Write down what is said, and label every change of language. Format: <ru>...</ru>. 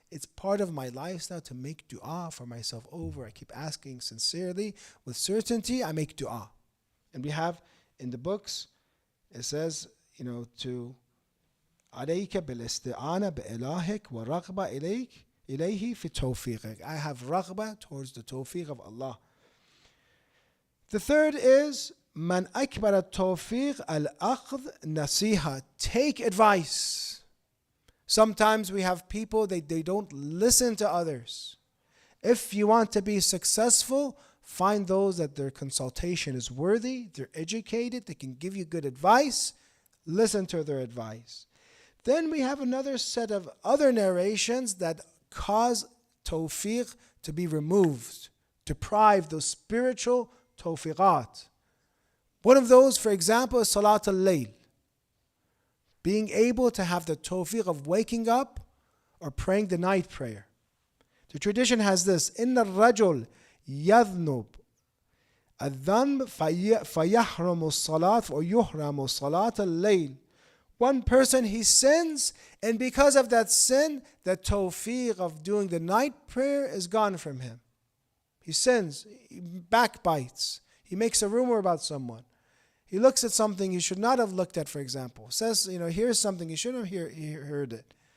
<en>It's part of my lifestyle to make dua for myself over. I keep asking sincerely, with certainty, I make dua. And we have in the books, it says, to</en> <ar>عليك بالاستعانة بإلهك ورغبة إليه في توفيقك.</ar> <en>I have raghbah towards the tawfiq of Allah. The third is</en> <ar>من أكبر التوفيق الأخذ نصيحة.</ar> <en>Take advice. Sometimes we have people, they don't listen to others. If you want to be successful, find those that their consultation is worthy, they're educated, they can give you good advice. Listen to their advice. Then we have another set of other narrations that cause tawfiq to be removed, deprive those spiritual tawfiqat. One of those, for example, is salat al-layl. Being able to have the tawfiq of waking up or praying the night prayer. The tradition has this,</en> <ar>إِنَّ الرَّجُلْ يَذْنُبْ الذنب فيحرم الصلاة or يحرم صلاة الليل.</ar> <en>One person, he sins, and because of that sin, the tawfiq of doing the night prayer is gone from him. He sins, he backbites, he makes a rumor about someone, He looks at something he should not have looked at, for example. Says, here's something he shouldn't have heard it.</en>